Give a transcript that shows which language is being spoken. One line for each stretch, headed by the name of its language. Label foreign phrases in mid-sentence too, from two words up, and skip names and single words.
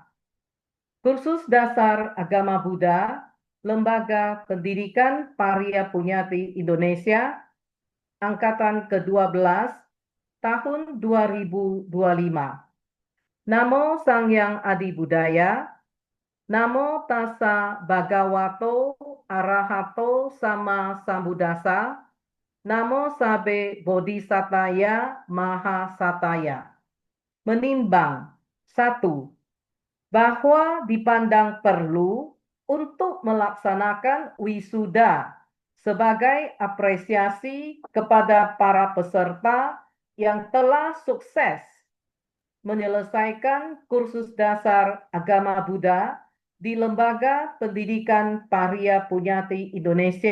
Indonesian: Kursus Dasar Agama Buddha, Lembaga Pendidikan Paryapunati Indonesia, Angkatan ke-12, tahun 2025.
Pali: Namo Sang Yang Adi Budaya, Namo Tassa Bhagavato Arahato Sama Sambuddhassa, Namo Sabe Bodhisataya Mahasataya.
Indonesian: Menimbang, 1. Bahwa dipandang perlu untuk melaksanakan wisuda sebagai apresiasi kepada para peserta yang telah sukses menyelesaikan kursus dasar agama Buddha di Lembaga Pendidikan Paryapunati Indonesia.